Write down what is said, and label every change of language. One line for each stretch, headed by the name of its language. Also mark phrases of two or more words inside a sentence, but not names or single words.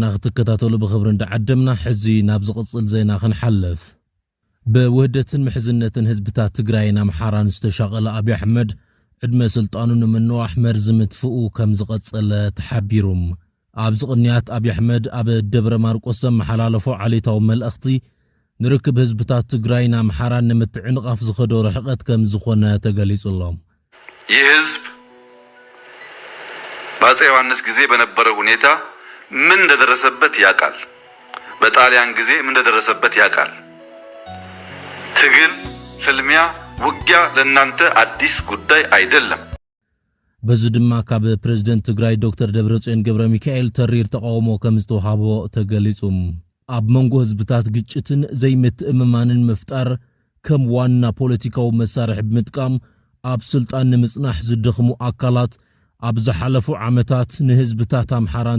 Tigrinya: ክትከታተሉ ብኽብሪ እንዳዓደምና ሕዚ ናብ ዝቕጽል ዜና ክንሓልፍ። በውህደትን ምሕዝነትን ህዝብታት ትግራይን ኣምሓራን ዝተሻቐለ አብይ አሕመድ ዕድመ ስልጣኑ ንምንዋሕ መርዝም ትፍኡ ከም ዝቐጸለ ተሓቢሩም። ኣብዚ ቅንያት አብይ አሕመድ ኣብ ደብረ ማርቆስ መሓላለፎ ዓሌታዊ መልእኽቲ ንርክብ ህዝብታት ትግራይና አምሓራን ንምትዕንቃፍ ዝኸዶ ርሕቀት ከም ዝኾነ ተገሊጹሎም።
Amharic: ይህ ህዝብ ባጼ ዮሐንስ ጊዜ በነበረው ሁኔታ ምን እንደደረሰበት ያቃል። በጣሊያን ጊዜ ምን እንደደረሰበት ያቃል። ትግል፣ ፍልሚያ፣ ውጊያ ለናንተ አዲስ ጉዳይ አይደለም።
Tigrinya: በዚህ ድማ ካብ ፕሬዝዳንት ትግራይ ዶክተር ደብረጽዮን ገብረ ሚካኤል ተሪር ተቃውሞ ከም ዝተውሃቦ ተገሊጹም። ኣብ መንጎ ህዝብታት ግጭትን ዘይምትእምማንን መፍጣር ከም ዋና ፖለቲካዊ መሳርሒ ብምጥቃም ኣብ ስልጣን ንምጽናሕ ዝደኽሙ አካላት ኣብ ዝሓለፉ ዓመታት ንህዝብታት አምሓራን